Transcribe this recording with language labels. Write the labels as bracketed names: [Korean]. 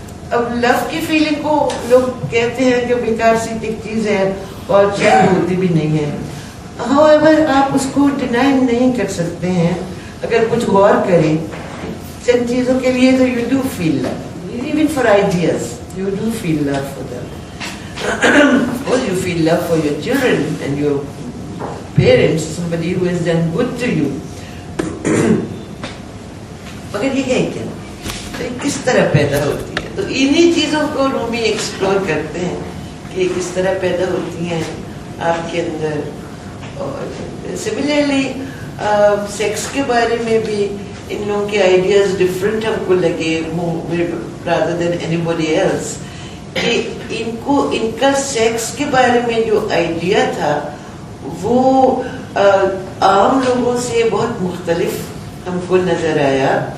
[Urdu] اب لو کی فیلنگ کو لوگ کہتے ہیں کہ بیکار سی ایک چیز ہے اور چین ہوتی بھی نہیں ہے. However آپ اس کو ڈینائی نہیں کر سکتے ہیں. اگر کچھ غور کریں چند چیزوں کے لیے تو [English] you do feel love. Even for ideas you do feel love for them. Of course you feel love for your children and your parents, somebody who has done good to you. [Urdu] مگر یہ ہے کیا, کس طرح پیدا ہوتی ہے. تو انہی چیزوں کو رومی ایکسپلور کرتے ہیں کہ کس طرح پیدا ہوتی ہیں آپ کے اندر. اور سملرلی سیکس کے بارے میں بھی ان لوگوں کے آئیڈیاز ڈفرینٹ ہم کو لگے [English] rather than anybody else, [Urdu] کہ ان کا سیکس کے بارے میں جو آئیڈیا تھا وہ عام لوگوں سے بہت مختلف ہم کو نظر آیا.